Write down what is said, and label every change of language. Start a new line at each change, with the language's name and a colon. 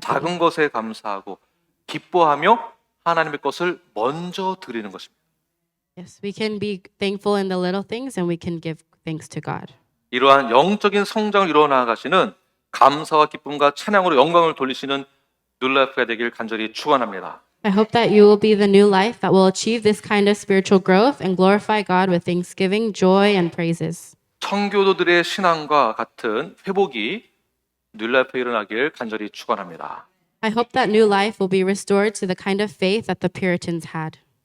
Korean: 작은 것에 감사하고 기뻐하며 하나님의 것을 먼저 드리는 것입니다.
English: Yes, we can be thankful in the little things, and we can give thanks to God.
Korean: 이러한 영적인 성장을 이루어 나가시는 감사와 기쁨과 찬양으로 영광을 돌리시는 뉴라이프가 되길 간절히 축원합니다.
English: I hope that you will be the new life that will achieve this kind of spiritual growth and glorify God with thanksgiving, joy, and praises.
Korean: 청교도들의 신앙과 같은 회복이 뉴라이프에 일어나길 간절히 축원합니다.
English: I hope that new life will be restored to the kind of faith that the Puritans had.